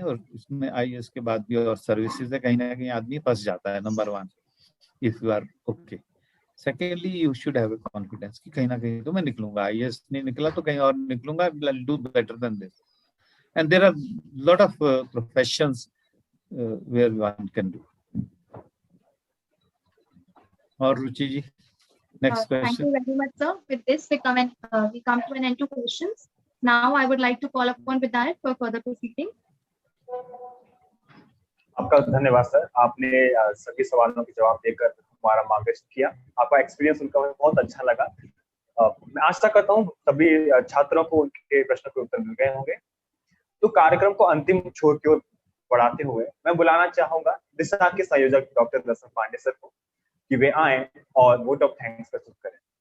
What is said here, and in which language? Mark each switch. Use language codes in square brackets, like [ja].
[hi] और इसमें IAS के बाद भी और सर्विसेज है, कहीं ना कहीं आदमी फंस जाता है। Number 1, [en] If you are okay. Secondly, you should have a confidence [hi] कि कहीं ना कहीं तो मैं निकलूंगा, IAS नहीं निकला तो कहीं और निकलूंगा, [en] I'll do better than this. And there are lot of professions where one can do. [hi] और रुचि जी, next question. [en] Thank you very much, sir. With this, we come to an end to questions. Now, I would like to call upon Vidayak for further proceeding. [hi] आपका धन्यवाद sir, आपने सभी सवालों के जवाब देकर हमारा मार्गदर्शन किया। आपका एक्सपीरियंस उनका बहुत अच्छा लगा। मैं आशा करता हूँ सभी छात्रों को उनके प्रश्नों के उत्तर मिल गए होंगे। तो कार्यक्रम को अंतिम छोर की ओर बढ़ाते हुए मैं बुलाना चाहूंगा दिशा के संयोजक डॉक्टर दर्शन पांडे सर को कि वे आए और वोट ऑफ थैंक्स प्रस्तुत करें।